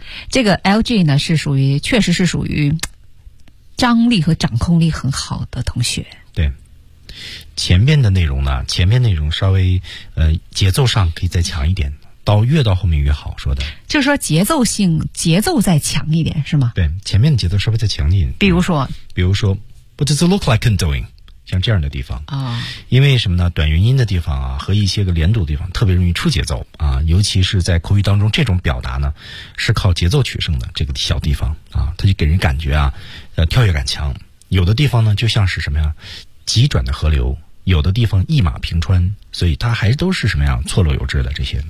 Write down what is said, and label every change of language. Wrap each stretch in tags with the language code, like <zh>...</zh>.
<zh>这个 LG 呢是属于，确实是属于张力和掌控力很好的同学。对。前面的内容呢，前面内容稍微节奏上可以再强一点，到越到后面越好，说的就是说节奏再强一点是吗？对，前面的节奏稍微再强一点，比如说</zh> <en>What does it look like I'm doing,</en> <zh>像这样的地方啊，因为什么呢，短元音的地方啊和一些个连读的地方特别容易出节奏啊，尤其是在口语当中，这种表达呢是靠节奏取胜的，这个小地方啊，它就给人感觉啊跳跃感强，有的地方呢就像是什么呀，急转的河流，有的地方一马平川，所以它还都是什么样错落有致的这些。</zh>